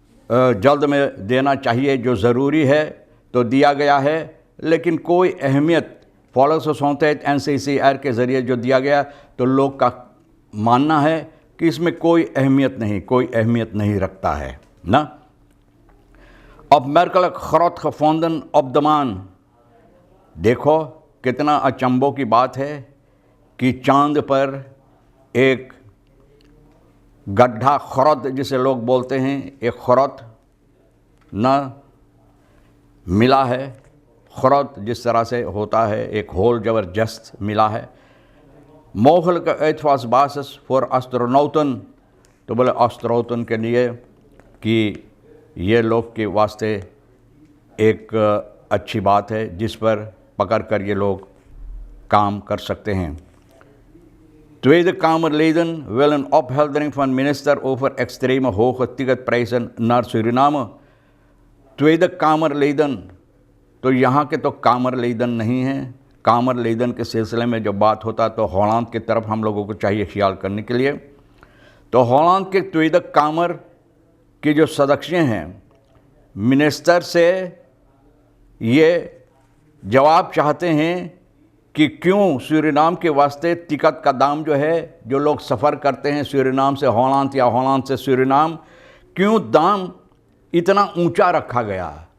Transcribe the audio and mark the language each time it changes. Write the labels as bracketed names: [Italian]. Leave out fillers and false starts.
[Hindi] जल्द में देना चाहिए, जो ज़रूरी है तो दिया गया है, लेकिन कोई अहमियत volksgezondheid NCCR के ज़रिए जो दिया गया तो लोग का मानना है कि इसमें कोई अहमियत नहीं रखता है ना। [Dutch] opmerkelijk groot gevonden op de maan। [Hindi] देखो कितना अचंभों की बात है कि चांद पर एक गड्ढा, खरद जिसे लोग बोलते हैं, एक खरद न मिला है। खरद जिस तरह से होता है, एक होल ज़बरदस्त मिला है। [Dutch] mogelijke uitvalsbasis voor astronauten। [Hindi] तो बोले एस्ट्रोनॉटन के लिए कि ये लोग के वास्ते एक अच्छी बात है जिस पर पकड़ कर ये लोग काम कर सकते हैं। [Dutch] Tweede Kamerleden willen opheldering van minister over extreme hoge ticketprijzen naar Suriname। [Hindi] Tweede Kamerleden, तो यहाँ के तो कामरलेदन नहीं हैं। कामरलेदन के सिलसिले में जब बात होता तो हॉलैंड की तरफ हम लोगों को चाहिए ख्याल करने के लिए। तो हॉलैंड के tweede कामर के जो सदस्य हैं, मिनिस्टर से ये जवाब चाहते हैं कि क्यों सूरीनाम के वास्ते टिकट का दाम जो है, जो लोग सफ़र करते हैं सूरीनाम से हॉलैंड या हॉलैंड से सूरीनाम, क्यों दाम इतना ऊंचा रखा गया।